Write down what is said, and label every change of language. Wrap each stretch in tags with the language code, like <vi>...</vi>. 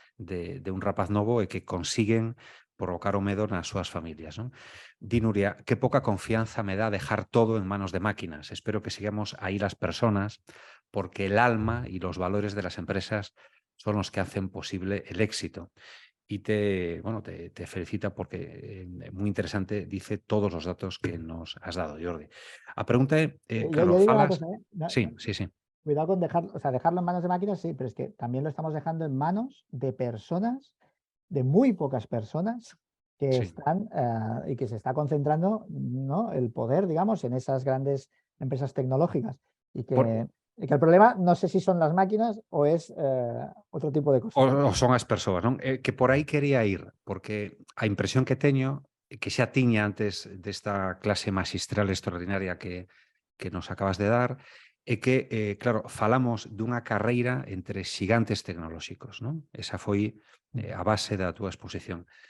<gl>De un rapaz novo e que consiguen provocar o medo nas súas familias, non?</gl> <es>Di Nuria, qué poca confianza me da dejar todo en manos de máquinas. Espero que sigamos ahí las personas porque el alma y los valores de las empresas son los que hacen posible el éxito. Y bueno, te felicita porque muy interesante dice todos los datos que nos has dado, Jordi.</es> <gl>A pregunta claro,</gl> <es>Yo digo una</es> <gl>falas...</gl> <es>cosa, ¿eh? Sí, sí, sí. Cuidado con dejarlo en manos de máquinas, sí, pero es que también lo estamos dejando en manos de personas, de muy pocas personas que Sí. están y que se está concentrando, ¿no? El poder, digamos, en esas grandes empresas tecnológicas. Y que el problema no sé si son las máquinas o es otro tipo de cosas.</es> <gl>O son as persoas, non? Que por aí quería ir, porque a impresión que teño, que xa tiña antes desta clase magistral extraordinaria que nos acabas de dar, é que, claro, falamos dunha carreira entre xigantes tecnolóxicos, non? Esa foi a base da túa exposición.</gl>